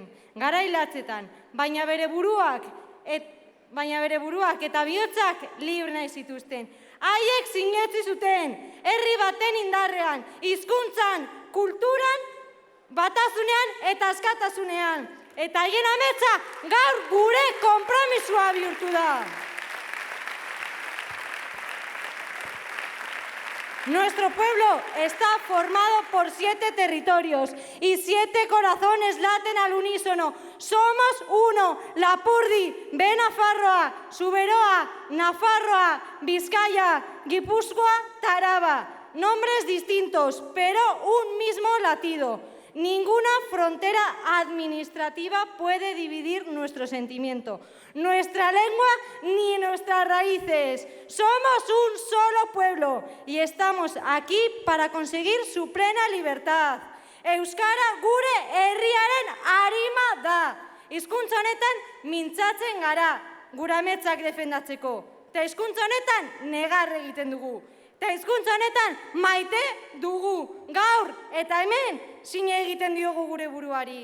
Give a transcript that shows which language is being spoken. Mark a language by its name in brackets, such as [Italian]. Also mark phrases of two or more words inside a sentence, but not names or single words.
[Basque] Garailatzetan, baina bere buruak eta bihotzak libre nahi zituzten. Haiek sinetsi zuten, herri baten indarrean, hizkuntzan, kulturan, batasunean eta askatasunean. Eta haien ametsa gaur gure konpromisua bihurtu da. [Spanish] Nuestro pueblo está formado por 7 territorios y 7 corazones laten al unísono. Somos uno, Lapurdi, Benafarroa, Zuberoa, Nafarroa, Vizcaya, Guipúzcoa, Taraba. Nombres distintos, pero un mismo latido. Ninguna frontera administrativa puede dividir nuestro sentimiento, nuestra lengua ni nuestras raíces. Somos un solo pueblo y estamos aquí para conseguir su plena libertad. [Basque] Euskara gure herriaren arima da. Hizkuntza honetan mintzatzen gara, gure ametsak defendatzeko. Eta hizkuntza honetan negar egiten dugu. Eta hizkuntza honetan maite dugu. Gaur eta hemen sine egiten diogu gure buruari.